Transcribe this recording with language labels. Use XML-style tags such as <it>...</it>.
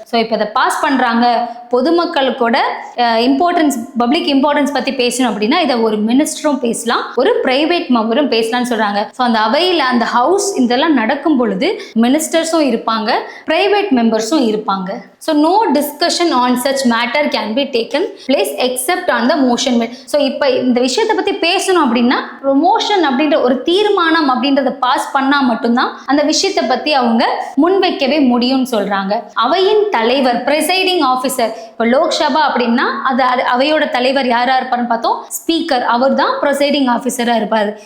<ta>So இப்போ இதை pass பண்ணுறாங்க, பொதுமக்களுக்கோட பப்ளிக் இம்பார்ட்டன்ஸ் பற்றி பேசணும் அப்படின்னா இதை ஒரு மினிஸ்டரும் பேசலாம், ஒரு பிரைவேட் மெம்பரும் பேசலாம்னு சொல்கிறாங்க. ஸோ அந்த அவையில், அந்த ஹவுஸ் இதெல்லாம் நடக்கும் பொழுது மினிஸ்டர்ஸும் இருப்பாங்க, பிரைவேட் மெம்பர்ஸும் இருப்பாங்க. So</ta> <en>No discussion on such matter can be taken place except on the motion made.</en> <ta>So இப்போ இந்த விஷயத்தை பற்றி பேசணும் அப்படின்னா மோஷன் அப்படின்ற ஒரு தீர்மானம் அப்படின்றத பாஸ் பண்ணால் மட்டும்தான் அந்த விஷயத்தை பற்றி அவங்க முன்வைக்கவே முடியும்னு சொல்கிறாங்க. அவையின் தலைவர் பிரைசைடிங் ஆஃபீஸர், இப்போ லோக்சபா அப்படின்னா அது அவையோட தலைவர் யாரா இருப்பாருன்னு பார்த்தோம், ஸ்பீக்கர், அவர் தான் ப்ரிசைடிங் ஆஃபீஸராக இருப்பார்.</ta>